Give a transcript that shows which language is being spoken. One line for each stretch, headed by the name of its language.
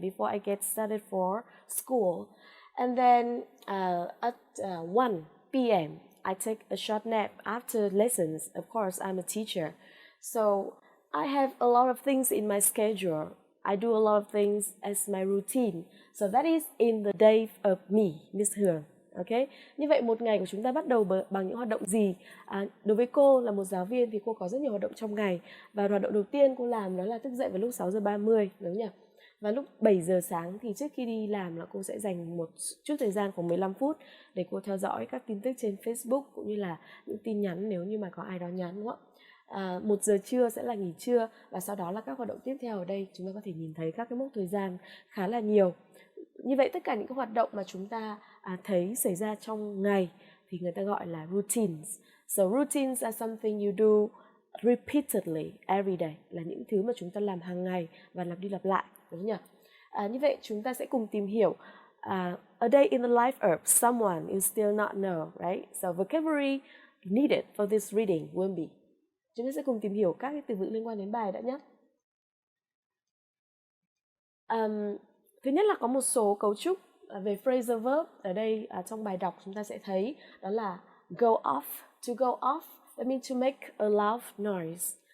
English: before I get started for school. And then at 1 p.m., I take a short nap after lessons. Of course, I'm a teacher. So I have a lot of things in my schedule. I do a lot of things as my routine. So that is in the day of me, Miss Hương. Okay?
Vietnamese: Như vậy một ngày của chúng ta bắt đầu bằng những hoạt động gì? Đối với cô là một giáo viên thì cô có rất nhiều hoạt động trong ngày. Và hoạt động đầu tiên cô làm đó là thức dậy vào lúc 6:30, đúng nhỉ? Và lúc 7 giờ sáng thì trước khi đi làm là cô sẽ dành một chút thời gian khoảng 15 phút để cô theo dõi các tin tức trên Facebook cũng như là những tin nhắn nếu như mà có ai đó nhắn, đúng không ạ? 1 giờ trưa sẽ là nghỉ trưa, và sau đó là các hoạt động tiếp theo. Ở đây chúng ta có thể nhìn thấy các cái mốc thời gian khá là nhiều. Như vậy tất cả những cái hoạt động mà chúng ta thấy xảy ra trong ngày thì người ta gọi là routines.
English: So routines are something you do repeatedly every day,
Vietnamese: là những thứ mà chúng ta làm hàng ngày và lặp đi lặp lại, đúng không nhỉ? Như vậy chúng ta sẽ cùng tìm hiểu
English: a day in the life of someone you still not know, right? So vocabulary needed for this reading will be.
Vietnamese: Chúng ta sẽ cùng tìm hiểu các cái từ vựng liên quan đến bài đã nhé. Thứ nhất là có một số cấu trúc về phrasal verb. Ở đây trong bài đọc chúng ta sẽ thấy đó là go off.
English: To go off, that means to make a loud noise.